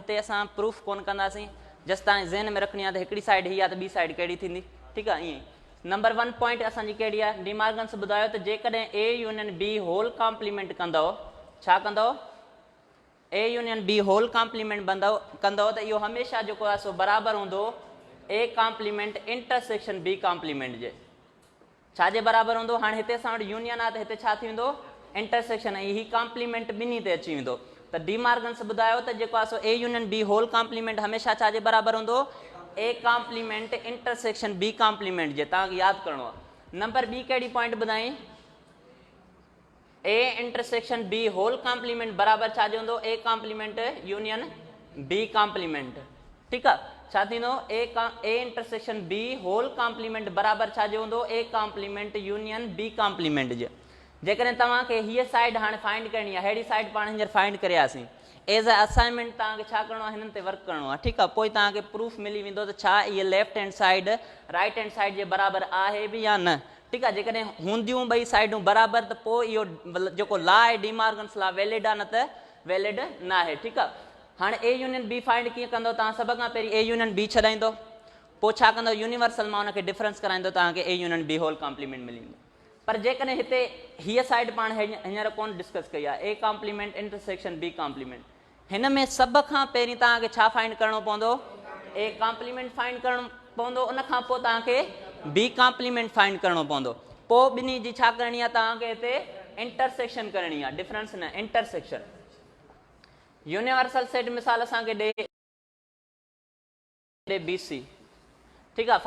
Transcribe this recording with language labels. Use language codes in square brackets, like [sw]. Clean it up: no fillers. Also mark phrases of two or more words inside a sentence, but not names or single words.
[sd] हिते असां प्रूफ कोन कंदासीं जस्ट तव्हांजे ज़हन में रखणी आहे त हिकिड़ी साइड हीअ आहे त ॿी साइड कहिड़ी थींदी ठीकु आहे। ईअं [en] number 1 point [sd] असांजी कहिड़ी आहे डीमार्गन्स ॿुधायो त जेकॾहिं [en] A union B whole complement [sd] कंदव छा कंदव [en] A union B whole complement [sd] कंदव त इहो हमेशह जेको आहे सो बराबरि हूंदो [en] A complement intersection B complement [sd] जे छा जे बराबरि हूंदो। हाणे हिते असां वटि यूनियन आहे त हिते छा थी वेंदो इंटरसेक्शन ऐं ही कॉम्प्लीमेंट ॿिन्ही ते अची वेंदो। त डीमार्गन्स ॿुधायो त जेको आहे सो [en] A union B whole complement [sd] हमेशह छा जे बराबरि हूंदो [en] A complement intersection B complement [sd] जे तव्हांखे यादि करिणो आहे। नंबर ॿी कहिड़ी पॉइंट ॿुधाई [en] A intersection B whole complement [sd] बराबरि छा जो हूंदो [en] A complement union B complement [sd] ठीकु आहे। छा थींदो [en] A intersection B whole complement [sd] बराबरि छा जो हूंदो [en] A complement union B complement [sd] जे। जेकॾहिं तव्हांखे हीअ साइड हाणे फाइंड करणी आहे अहिड़ी साइड पाण हींअर फाइंड करियासीं [en] as a assignment [sd] तव्हांखे छा करिणो आहे हिननि ते वर्क करिणो आहे ठीकु आहे। पोइ तव्हांखे प्रूफ मिली वेंदो त छा इहे [en] left hand side right hand side [sd] जे बराबरि आहे बि या न ठीकु आहे। जेकॾहिं हूंदियूं ॿई साइडूं बराबरि त पोइ इहो जेको लॉ आहे डीमार्गन्स लॉ वैलिड आहे न त वैलिड न आहे ठीकु आहे। हाणे [en] A union B [sd] फाइंड कीअं कंदो तव्हां सभ खां पहिरीं [en] A union B [sd] छॾाईंदो पोइ छा कंदो यूनिवर्सल मां हुनखे डिफरेंस कराईंदो तव्हांखे [en] A union B whole complement [sd] मिली वेंदो। पर जेकॾहिं हिते हीअ साइड पाण हींअर कोन डिस्कस कई आहे [en] A complement intersection B complement [sd] हिन में सभ खां पहिरीं तव्हांखे छा फाइंड करिणो पवंदो [en] A complement [sd] फाइंड करिणो पवंदो उन खां पोइ तव्हांखे [en] B complement [sd] फाइंड करिणो पवंदो। पोइ ॿिन्ही जी छा करणी आहे तव्हांखे हिते इंटरसेक्शन करणी आहे डिफरेंस न इंटरसेक्शन। [en] universal set [sd] मिसाल असांखे ॾे [en] B C [sd] ठीकु आहे।